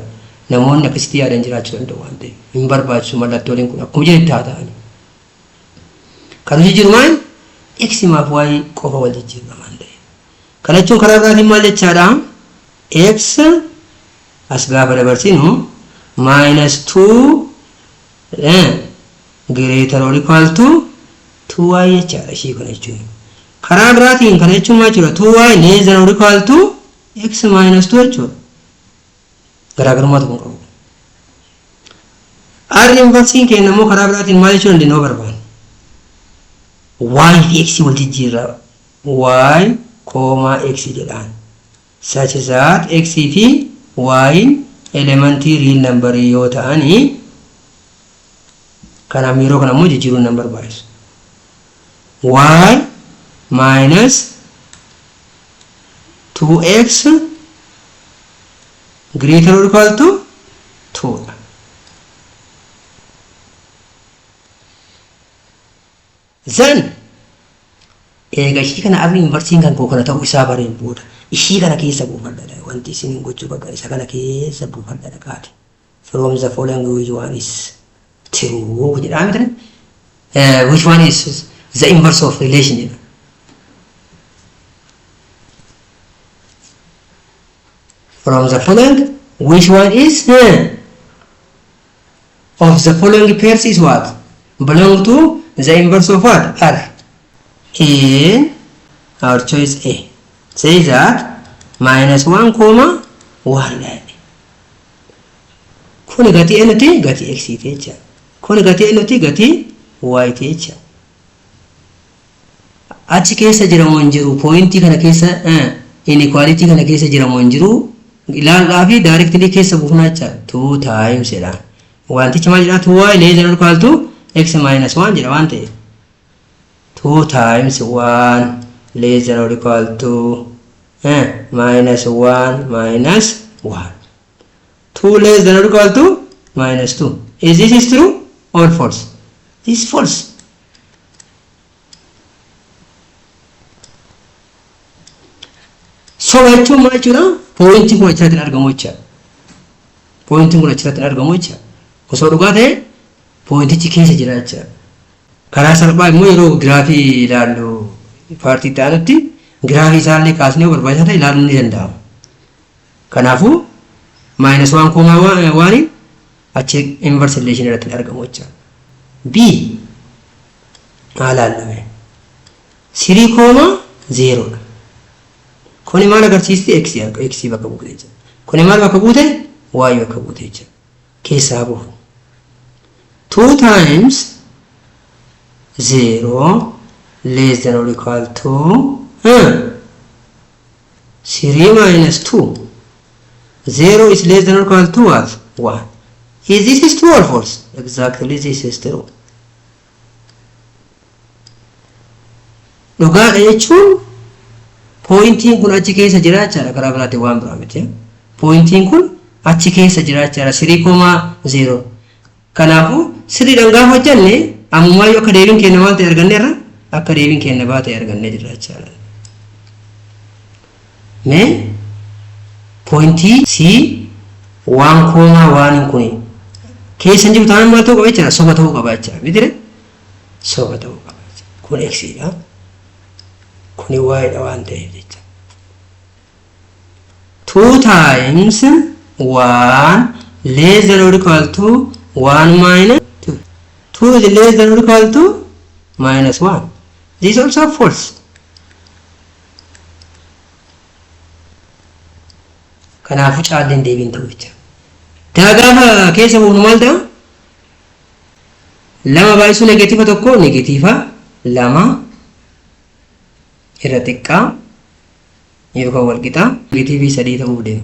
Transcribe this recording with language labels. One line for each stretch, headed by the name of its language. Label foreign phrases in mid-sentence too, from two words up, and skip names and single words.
Oromo: Namoonni akkasitti yaadan jiraachuu danda'u waan ta'eef hin barbaachisu mallattooleen kun akkuma jedhe ta'anii. Kan jijjiiru maal? X maaf y qofa wal jijjiirra waan ta'eef. Kana jechuun karaa biraatiin maal jechaadha? X as gaafa dabarsinu
English: minus 2 greater or equal to 2y
Oromo: jechaadha ishii kana jechuun. Karaa biraatiin kana jechuun maal jechuudha?
English: 2y less than or equal to x minus 2
Oromo: jechuudha. Garaagarummaa tokko qabu. R inversiin keenya immoo karaa biraatiin maal jechuun dandeenyu barbaanna. Y fi x wal jijjiirra. Y, x jedhaan.
English: Such that
Oromo: x fi y elementii
English: real number
Oromo: yoo ta'anii kanaaf yeroo kana immoo jijjiiruun nan barbaachisu.
English: Y minus 2x greater or equal to 2.
Oromo: Then eega ishii kana abri inversiin kan koo kana ta'uu isaa bareen booda ishii kana keessa buufadha wanti isin gochuu bakka isa kana keessa buufadha dhaqaati.
English: From the following which one is true
Oromo: jedhama tan
English: which one is the inverse of relation jedha. From the following which one is of the following pairs is what belong to the inverse of what R. In our choice A says that minus 1 comma 1.
Oromo: Kuni gati enti gati x techa. Kuni gati enti gati y techa. Achi keessa jiramu jiru point kana keessa inequality kana keessa jiramu jiru ilaalaa fi directly keessa buufnaa jira 2 times jedha. Wantichi maal jedha
English: 2y less than or equal to x minus 1
Oromo: jedha waan ta'eef
English: 2 times 1 less than or equal to minus 1 minus 1. 2 less than or equal to minus 2. Is this true or false? This is false.
Oromo: So jechuun maal jechuudha? Point kun achirratti argamu jecha. Point kun achirratti argamu jecha. Osoo dhugaa ta'e pointichi keessa jira jecha. Karaa salphaa immoo yeroo giraafii ilaallu paartii ta'anitti giraafii isaallee kaasnee barbaachisaa ta'e ilaaluun ni danda'ama. Kanaafuu minus 1 comma 1 achi inverse relation irratti argamu jecha. B ilaalame 3 comma 0 dha. Kuni maal agarsiisti x bakka buute jecha. Kuni maal bakka buute y bakka buute jecha. Keessaa buufu
English: 2 times 0 less than or equal to 3 minus 2. 0 is less than or equal to what? 1. Is this true or false? Exactly, this is true.
Oromo: Dhugaadha jechuun pointiin kun achi keessa jiraachaa karaa biraatiin waan biraa miti. Pointiin kun achi keessa jiraachaa 3,0. Kanaafuu sirriidhaan gaafa hojjanne ammummaayyuu akka deebiin keenya maal ta'e arganneerra akka deebiin keenya baatee argannee jiraachaa. Mee pointii C 1,1 kun keessa jiru taanaan maal ta'uu qaba jechuudha? Soba ta'uu qaba jechuudha. Mitire? Soba ta'uu qaba jechuudha. Kun x dha. Kun y dha waan ta'eef jechuudha.
English: 2 times 1 less than or equal to 1 minus 2. 2 is less than or equal to minus 1. This is also false.
Oromo: Kanaafuu caalleen deebiin ta'u jechuudha. Gaafa keessa buufnu maal ta'a? 2 baay'isuu negatiiva tokko negatiiva 2 irra xiqqaa yookaan wal qixaa negatiivii 3 ta'uu deema.